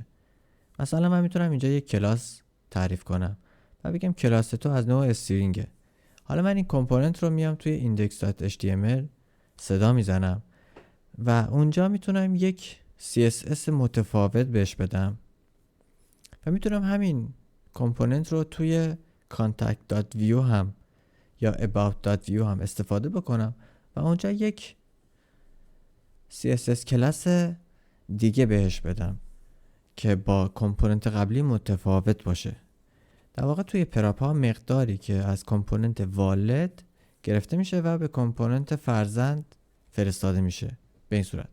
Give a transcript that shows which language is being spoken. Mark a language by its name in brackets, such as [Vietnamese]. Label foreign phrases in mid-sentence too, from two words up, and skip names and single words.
[Persian] مثلا من میتونم اینجا یک کلاس تعریف کنم و بگم کلاس تو از نوع استرینگه. حالا من این کامپوننت رو میام توی index.html صدا میزنم و اونجا میتونم یک CSS متفاوت بهش بدم و میتونم همین کامپوننت رو توی contact.view هم یا about.view هم استفاده بکنم و اونجا یک CSS کلاس دیگه بهش بدم که با کامپوننت قبلی متفاوت باشه. در واقع توی پراپ ها مقداری که از کامپوننت والد گرفته میشه و به کامپوننت فرزند فرستاده میشه به این صورت.